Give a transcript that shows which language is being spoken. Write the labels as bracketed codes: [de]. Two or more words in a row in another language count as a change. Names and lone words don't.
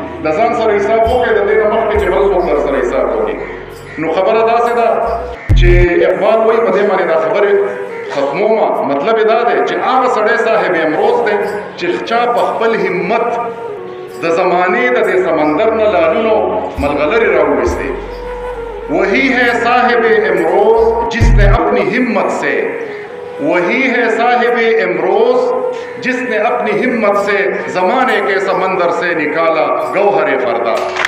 [ps] د ځان سره حساب وکړئ د دې نه مخکې چې بل څوک در سره حساب وکړي. نو خبره داسې ده چې اقبال وایي په دې باندې دا خبرې ختمومه. مطلب یې دا دی چې هغه سړی صاحب امروز دی چې چا په خپل همت د زمانې د دې سمندر نه لالونو ملغلرې راوویستې. [ur] وہی ہے صاحب امروز جس نے اپنی ہمت سے وہی ہے صاحب امروز جس نے اپنی ہمت سے زمانے کے سمندر سے نکالا گوہر فردا.